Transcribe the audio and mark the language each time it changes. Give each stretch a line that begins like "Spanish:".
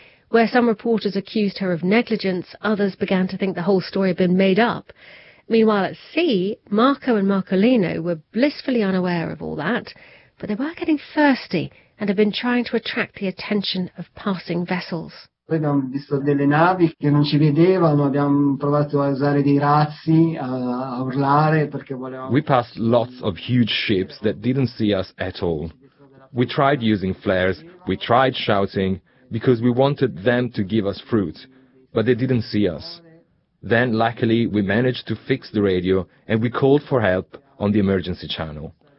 English: Where some reporters accused her of negligence, others began to think the whole story had been made up. Meanwhile at sea, Marco and Marcolino were blissfully unaware of all that, but they were getting thirsty and had been trying to attract the attention of passing vessels.
Italian: Poi abbiamo visto delle navi che non ci vedevano, abbiamo provato a usare dei razzi, a urlare perché volevamo.
English: We passed lots of huge ships that didn't see us at all. We tried using flares, we tried shouting, because we wanted them to give us fruit, but they didn't see us. Then luckily we managed to fix the radio and we called for help on the emergency channel.